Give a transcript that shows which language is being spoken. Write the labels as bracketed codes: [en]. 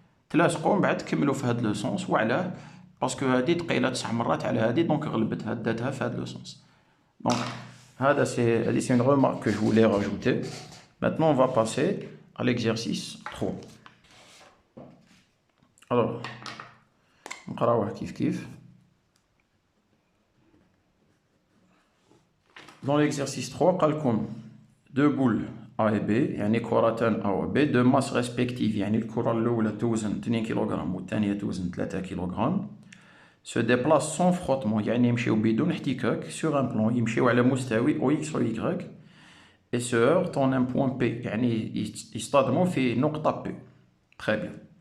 [ar] تلاصقوا من بعد تكملوا في هذا لو سونس. وعلاه؟ باسكو هذه ثقيله 9 مرات على هذه دونك غلبتها داتها في هذا لو سونس. دونك هذا [fr] c'est une remarque que je voulais rajouter. Maintenant on va passer à l'exercice 3. Alors [ar] نقراوه كيف. [fr] Dans l'exercice 3 [ar] قال لكم [fr] deux boules A et B [ar] يعني كرتان A و B [fr] de masse respective [ar] يعني الكرة الأولى توزن 2 كيلوغرام والثانية توزن 3 كيلوغرام [fr] se déplacent sans frottement [ar] يعني يمشيو بدون احتكاك [fr] sur un plan [ar] يمشيو على مستوي أو X أو Y [fr] et se heurtent en un point P [ar] يعني يصطدموا في نقطة P. [fr] Très bien.